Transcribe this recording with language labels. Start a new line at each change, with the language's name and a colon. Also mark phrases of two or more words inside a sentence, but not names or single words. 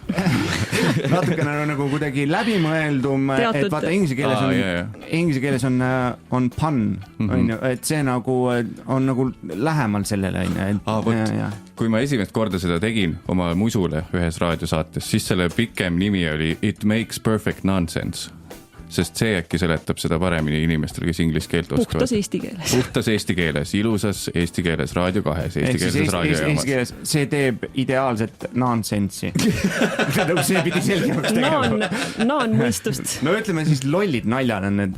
Estonian: Natukene nagu kuidagi läbimõeldum, et vaata inglise keeles on pun, et see nagu on nagu lähemal sellele. Kui ma esimest korda seda tegin oma musule ühes raadiosaates, siis selle pikem nimi oli
English: It makes perfect nonsense.
Estonian: Sest see äkki seletab seda paremini inimestel, kes inglise keelt oskavad. Puhtas eesti keeles. Puhtas eesti keeles, ilusas eesti keeles, Raadio 2, eestikeelses raadiojaamas. See teeb ideaalset nonsense'i. See pidi selgemaks tegema. Naan mõistust. No ütleme siis lollid naljad on need.